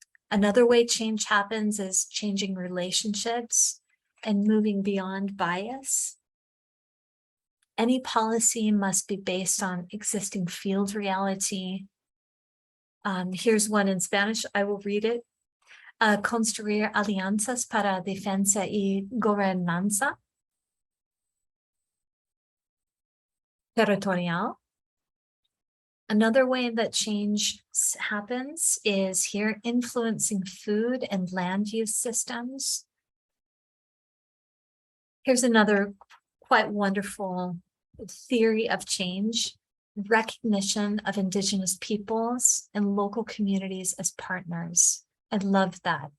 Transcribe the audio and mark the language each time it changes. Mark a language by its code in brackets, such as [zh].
[en] Another way change happens is changing relationships and moving beyond bias. Any policy must be based on existing field reality. Here's one in Spanish, I will read it. [es] Construir alianzas para defensa y gobernanza territorial. [en] Another way that change happens is here influencing food and land use systems. Here's another quite wonderful theory of change, recognition of Indigenous peoples and local communities as partners. I love that.